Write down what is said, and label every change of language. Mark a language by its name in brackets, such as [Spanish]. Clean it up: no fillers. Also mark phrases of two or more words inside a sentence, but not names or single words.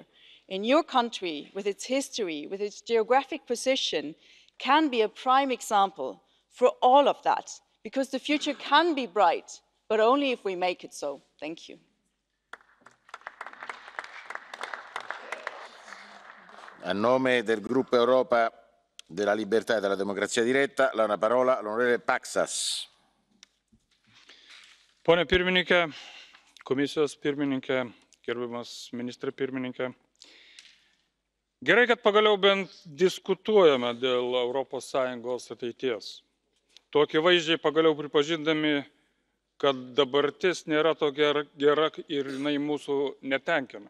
[English] In your country, with its history, with its geographic position, can be a prime example for all of that, because the future can be bright, but only if we make it so. Thank you. [Italian] A nome del gruppo Europa della Libertà e della Democrazia Diretta, la una parola all'onorevole Paksas. [Lithuanian] Pone pirmininke, komisijos pirmininke, gerbiamas ministrė pirmininkė. Gerai, kad pagaliau bent diskutuojame dėl ES ateities. Tokie vaizdžiai pagaliau pripažindami, kad dabartis nėra tokia gera ir jinai mūsų netenkina.